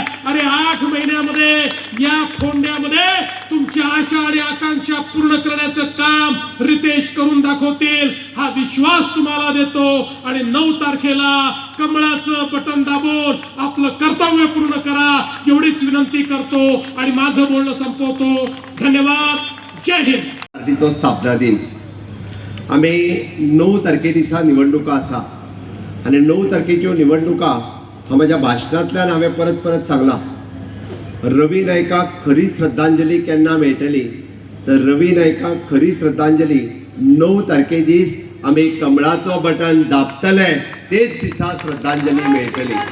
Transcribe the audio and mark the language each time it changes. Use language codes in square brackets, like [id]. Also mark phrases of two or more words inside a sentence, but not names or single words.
[mr] अरे 8 महिन्यामध्ये या फोंड्यामध्ये तुमच्या आशा आणि आकांक्षा पूर्ण करण्याचं काम रितेश करून दाखवतील, हा विश्वास तुम्हाला देतो. आणि 9 तारखेला कमळाचं बटन दाबून आपलं कर्तव्य पूर्ण करा एवढीच विनंती करतो आणि माझं बोलणं संपवतो. धन्यवाद. जय हिंद. [kok] तो स्थापना दिन आम्ही 9 तारखे दिसा निवडणुका आसा आणि 9 तारखेच्यो निवडणुका हा माझ्या भाशणांतल्यान हांवें परत परत सांगला. रवी नायकाक खरी श्रद्धांजली केन्ना मेळटली तर रवी नायकाक खरी श्रद्धांजली 9 तारखे दीस आम्ही कमळाचो बटन दाबतले तेच दिसा श्रद्धांजली मेळटली.